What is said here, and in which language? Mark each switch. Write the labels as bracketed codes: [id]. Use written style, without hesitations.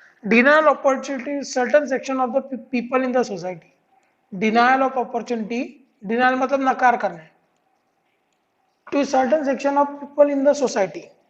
[en] Denial of opportunity: certain section of the people in the society. Denial of opportunity, [hi] denial मतलब नकार करना है. [en] To certain section of people in the society.